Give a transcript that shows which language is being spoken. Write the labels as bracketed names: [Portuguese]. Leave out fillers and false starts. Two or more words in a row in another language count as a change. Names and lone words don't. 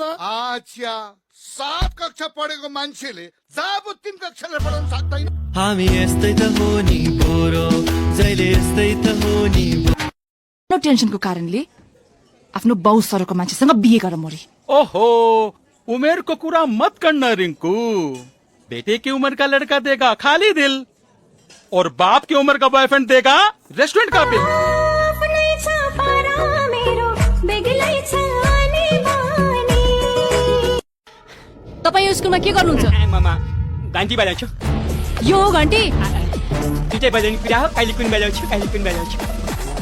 [Nepali] अच्छा, 7 कक्षा पढेको मान्छेले जब 3 कक्षाले पढाउन सक्दैन? हामी यस्तै त हो नि पोरो, जहिले यस्तै त हो नि। टेन्सनको कारणले आफ्नो बाउ सरको मान्छेसँग बिहे गरेर मरी। ओहो, उमेर को कुरा [Hindi] मत करना [Nepali] रिंकू। [Hindi] बेटे की उम्र का लड़का देगा खाली दिल, और बाप की उम्र का बॉयफ्रेंड देगा रेस्टोरेंट का बिल। [Nepali] तपाईँ यो स्कुलमा के गर्नुहुन्छ? मामा घन्टी बजाउँछु। यो हो घन्टी? दुईटै बजाउने कुरा हो, कहिले कुन बजाउँछु कहिले कुन बजाउँछु।